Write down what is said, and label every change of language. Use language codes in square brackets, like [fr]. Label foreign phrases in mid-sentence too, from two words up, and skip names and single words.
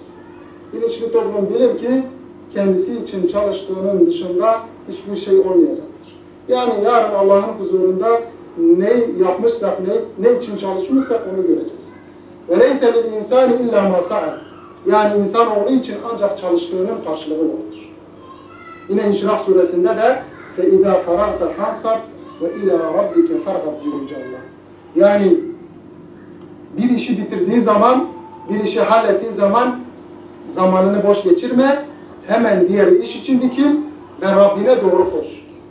[tr] Bilinçli toplum bilir ki kendisi için çalıştığının dışında hiçbir şey olmayacaktır. Yani yarın Allah'ın huzurunda ne yapmışsak, ne için çalışmışsak onu göreceğiz. [ar] وليس للإنسان إلا ما سعى. [tr] Yani insanoğlu için ancak çalıştığının karşılığı vardır. Yine İnşirah suresinde de [ar] فَاِذَا فَرَغْتَ فَانْصَبْ وَاِلَى رَبِّكَ فَرْغَبْ [tr] diyor Allah. Yani bir işi bitirdiğin zaman, bir işi hallettiğin zaman zamanını boş geçirme, hemen diğer iş için dikil ve Rabbine doğru koş.